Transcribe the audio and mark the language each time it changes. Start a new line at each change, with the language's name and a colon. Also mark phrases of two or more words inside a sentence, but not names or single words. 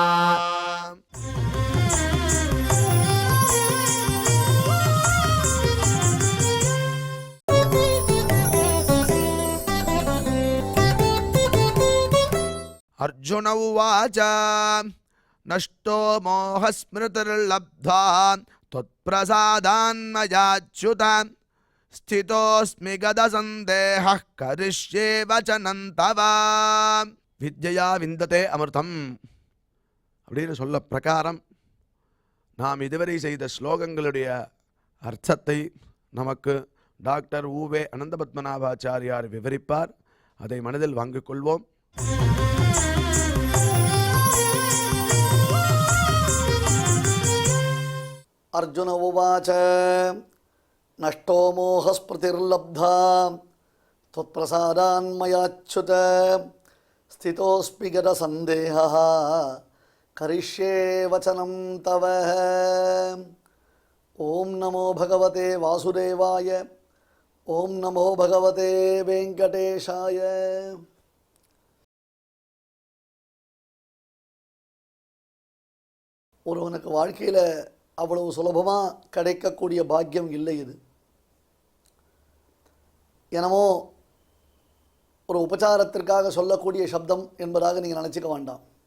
Sanskrit: अर्जुन उवाच नष्टो मोहस्मृतिर्लब्ध्वा त्वत्प्रसादान्मयाच्युत स्थितोऽस्मि गदसन्देहः करिष्ये वचनं तव। विद्या विन्दते अमृतम्
Tamil: அப்படின்னு சொல்ல பிரகாரம் நாம் இதுவரை செய்த ஸ்லோகங்களுடைய அர்த்தத்தை நமக்கு டாக்டர் ஊவே அனந்தபத்மநாபாச்சாரியார் விவரிப்பார். அதை மனதில் வாங்கிக் கொள்வோம்.
Sanskrit: अर्जुन उवाच नष्टो मोहस्मृतिर्लब्धा त्वत्प्रसादान्मयाच्युत स्थितोऽस्मि गतसन्देहः करिष्ये वचनं तव। ओम नमो भगवते वासुदेवाय ओम नमो भगवते वेंकटेशाय।
Tamil: ஒருவனுக்கு வாழ்க்கையில் அவ்வளவு சுலபமாக கிடைக்கக்கூடிய பாக்கியம் இல்லை. இது என்னமோ ஒரு உபச்சாரத்திற்காக சொல்லக்கூடிய சப்தம் என்பதாக நீங்கள் நினச்சிக்க வேண்டாம்.